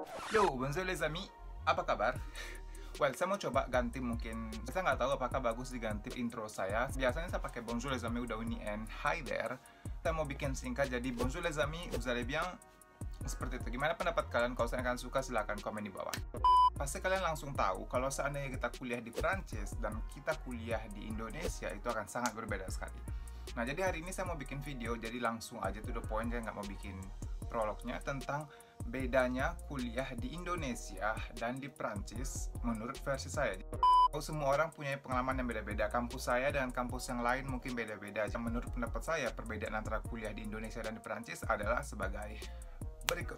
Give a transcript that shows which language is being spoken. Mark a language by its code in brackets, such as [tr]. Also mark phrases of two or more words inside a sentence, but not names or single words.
[fr] Yo, bonjour les amis, [id] apa kabar? Well, saya mau coba ganti mungkin, saya nggak tahu apakah bagus diganti intro saya. Biasanya saya pakai [fr] bonjour les amis, [id] udah ini [en] and hi there. [id] Saya mau bikin singkat jadi [fr] bonjour les amis, vous allez bien? [id] Seperti itu. Gimana pendapat kalian? Kalau saya akan suka, silahkan komen di bawah. Pasti kalian langsung tahu kalau seandainya kita kuliah di Prancis dan kita kuliah di Indonesia itu akan sangat berbeda sekali. Nah, jadi hari ini saya mau bikin video, jadi langsung aja [en] to the point, [id] saya nggak mau bikin prolognya tentang bedanya kuliah di Indonesia dan di Prancis menurut versi saya. Semua orang punya pengalaman yang beda-beda. Kampus saya dan kampus yang lain mungkin beda-beda. Menurut pendapat saya, perbedaan antara kuliah di Indonesia dan di Prancis adalah sebagai berikut.